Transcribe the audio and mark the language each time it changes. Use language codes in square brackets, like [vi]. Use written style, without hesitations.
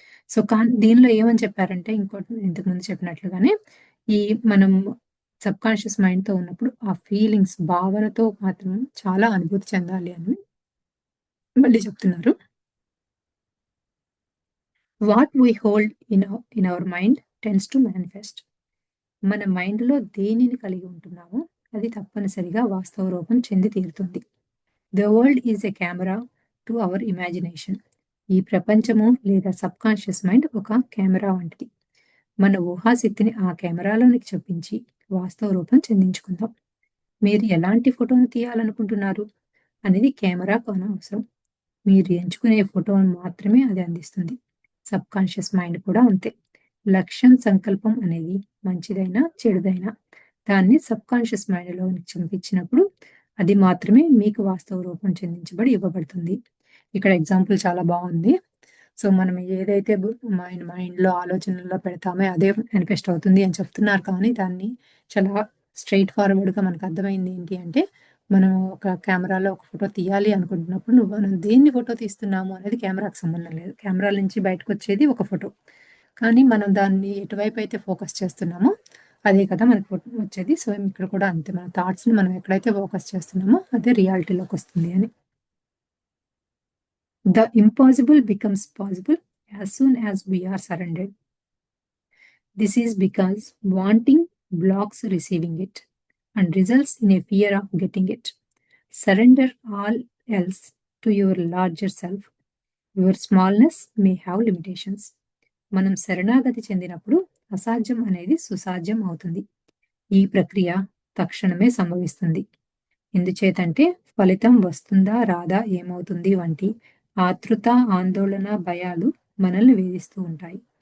[te] So దీనిలో ఏమని చెప్పారంటే ఇంకోటి ఇంతకుముందు చెప్పినట్లుగానే మనం సబ్ కాన్షియస్ మైండ్తో ఉన్నప్పుడు ఆ ఫీలింగ్స్ భావనతో మాత్రం చాలా అనుభూతి చెందాలి అని మళ్ళీ చెప్తున్నారు. [en] What we hold in our mind tends to manifest. [te] మన మైండ్లో దేనిని కలిగి ఉంటున్నామో అది తప్పనిసరిగా వాస్తవ రూపం చెంది తీరుతుంది. [en] The world is a camera to our imagination. [te] ఈ ప్రపంచము లేదా సబ్ కాన్షియస్ మైండ్ ఒక కెమెరా వంటిది. మన ఊహాశక్తిని ఆ కెమెరాలోనికి చొప్పించి వాస్తవ రూపం చెందించుకుందాం. మీరు ఎలాంటి ఫోటోను తీయాలనుకుంటున్నారు అనేది కెమెరాకు అనవసరం. మీరు ఎంచుకునే ఫోటోను మాత్రమే అది అందిస్తుంది. సబ్ కాన్షియస్ మైండ్ కూడా అంతే. లక్ష్యం, సంకల్పం అనేది మంచిదైనా చెడుదైనా దాన్ని సబ్ కాన్షియస్ మైండ్లోనికి చంపించినప్పుడు అది మాత్రమే మీకు వాస్తవ రూపం చెందించబడి ఇవ్వబడుతుంది. ఇక్కడ ఎగ్జాంపుల్ చాలా బాగుంది. సో మనం ఏదైతే మైండ్లో ఆలోచనల్లో పెడతామో అదే మేనిఫెస్ట్ అవుతుంది అని చెప్తున్నారు. కానీ దాన్ని చాలా స్ట్రైట్ ఫార్వర్డ్గా మనకు అర్థమైంది ఏంటి అంటే మనం ఒక కెమెరాలో ఒక ఫోటో తీయాలి అనుకుంటున్నప్పుడు మనం దేన్ని ఫోటో తీస్తున్నాము అనేది కెమెరాకి సంబంధం లేదు. కెమెరా నుంచి బయటకు వచ్చేది ఒక ఫోటో. కానీ మనం దాన్ని ఎటువైపు అయితే ఫోకస్ చేస్తున్నామో అదే కదా మనకు వచ్చేది. సో ఇక్కడ కూడా అంతే, మన థాట్స్ని మనం ఎక్కడైతే ఫోకస్ చేస్తున్నామో అదే రియాలిటీలోకి వస్తుంది అని. [en] The impossible becomes possible as soon as we are surrendered. This is because wanting blocks receiving it. and results in a fear of getting it. Surrender all else to your larger self. Your smallness may have limitations. [te] మనం శరణాగతి చెందినప్పుడు అసాధ్యం అనేది సుసాధ్యం అవుతుంది. ఈ ప్రక్రియ తక్షణమే సంభవిస్తుంది. ఎందుచేతంటే ఫలితం వస్తుందా రాదా ఏమవుతుంది వంటి ఆతృత, ఆందోళన, భయాలు మనల్ని వేధిస్తూ ఉంటాయి.